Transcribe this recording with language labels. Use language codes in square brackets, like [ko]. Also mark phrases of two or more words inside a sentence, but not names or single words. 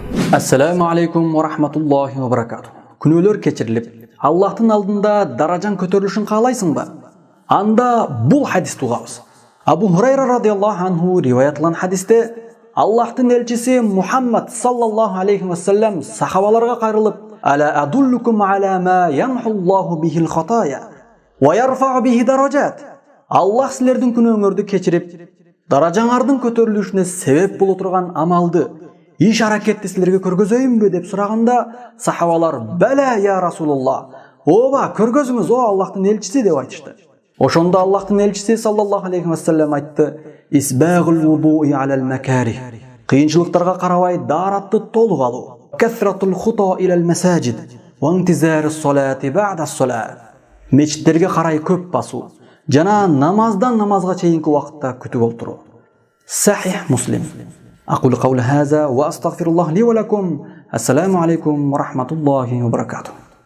[ar] السلام عليكم ورحمة الله وبركاته. [ky] Күнөлөр кечирилип, Аллахтын алдында даражаң көтөрүлүшүн каалайсың ба? Анда бул хадисти угабыз. Абу Хурайра [ar] رضي الله عنه [ky] риваятланган хадисте Аллахтын элчиси Мухаммад [ar] صلى الله عليه وسلم [ky] сахабаларга кайрылып: [ar] "ألا أدلكم على ما يمحو الله به الخطايا ويرفع به الدرجات." [ky] Аллах силердин күнөөңөрдү кечирип, даражаңардын көтөрүлүшүнө себеп боло турган амалды, иш аракетти силерге көргөзөйүнбү деп сураганда, сахабалар: [ar] "بلى يا رسول الله." [ky] Ооба, көргөзүңүз о Аллахтын элчиси деп айтышты. Ошондо Аллахтын элчиси [ar] صلى الله عليه وسلم [ky] айтты: [ar] "إسباغ الوضوء على المكاره." [ky] Кыйынчылыктарга карабай дааратты толук алуу. [ar] كثرة الخطا إلى المساجد وانتظار الصلاة بعد الصلاة. [ky] Мечиттерге карай көп басуу жана намаздан намазга чейинки убакытта күтүп отуруу. Сахих Муслим. [ar] أقول قول هذا وأستغفر الله لي ولكم. السلام عليكم ورحمة الله وبركاته.